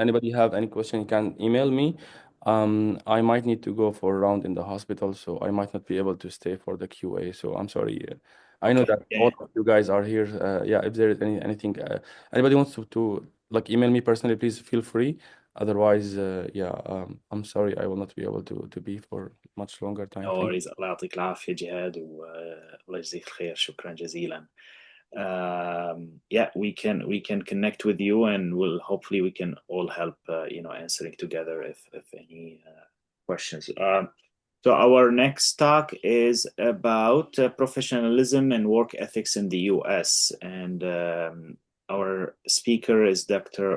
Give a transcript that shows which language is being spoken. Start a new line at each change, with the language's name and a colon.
English: Anybody have any question, you can email me. I might need to go for a round in the hospital, so I might not be able to stay for the QA. So I'm sorry. I know that all of you guys are here. Yeah, if there is anything, anybody wants to like email me personally, please feel free. Otherwise, yeah, I'm sorry, I will not be able to be for much longer time. No worries.
Arabic: الله يعطيك العافية جهاد والله يجزيك خير. شكرا جزيلا.
English: Yeah, we can connect with you, and hopefully we can all help answering together if any questions. So our next talk is about professionalism and work ethics in the US, and our speaker is Dr.